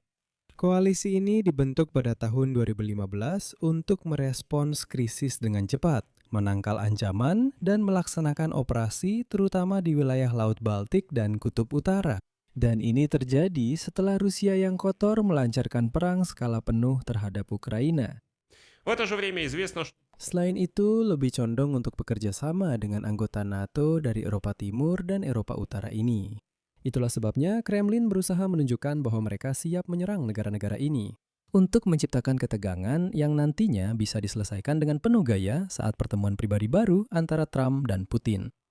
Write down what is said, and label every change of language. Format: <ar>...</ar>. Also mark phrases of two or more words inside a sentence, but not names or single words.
<id>Koalisi ini dibentuk pada tahun 2015 untuk merespons krisis dengan cepat, menangkal ancaman, dan melaksanakan operasi terutama di wilayah Laut Baltik dan Kutub Utara. Dan ini terjadi setelah Rusia yang kotor melancarkan perang skala penuh terhadap Ukraina.</id> <ru>В это же время известно, что</ru> <id>Selain itu, lebih condong untuk bekerja sama dengan anggota NATO dari Eropa Timur dan Eropa Utara ini. Itulah sebabnya Kremlin berusaha menunjukkan bahwa mereka siap menyerang negara-negara ini untuk menciptakan ketegangan yang nantinya bisa diselesaikan dengan penuh gaya saat pertemuan pribadi baru antara Trump dan Putin.</id>